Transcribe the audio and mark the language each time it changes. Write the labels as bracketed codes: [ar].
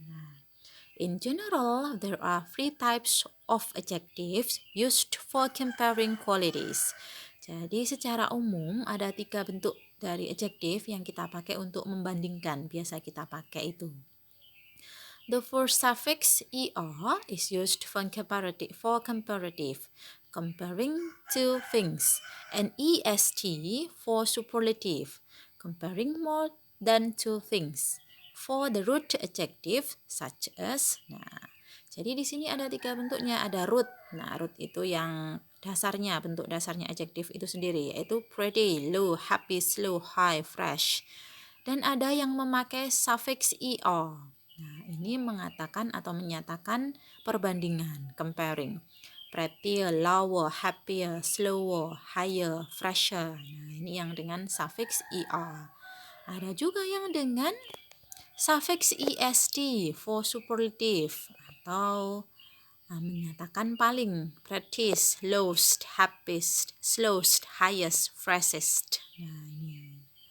[en] Nah, in general, there are 3 types of adjectives used for comparing qualities. [id] Jadi secara umum ada 3 bentuk dari adjective yang kita pakai untuk membandingkan. Biasa kita pakai itu. [en] The first suffix er is used for comparative, comparing two things, and est for superlative, comparing more than two things. For the root adjective such as, [id] nah, jadi di sini ada 3 bentuknya, ada root. Nah, root itu yang dasarnya, bentuk dasarnya adjective itu sendiri, yaitu pretty, low, happy, slow, high, fresh. Dan ada yang memakai suffix er. Nah, ini mengatakan atau menyatakan perbandingan, comparing. [en] Prettier, lower, happier, slower, higher, fresher. [id] Nah, ini yang dengan suffix er. Ada juga yang dengan suffix est for superlative atau menyatakan paling, prettiest, lowest, happiest, slowest, highest, freshest. Nah, ini.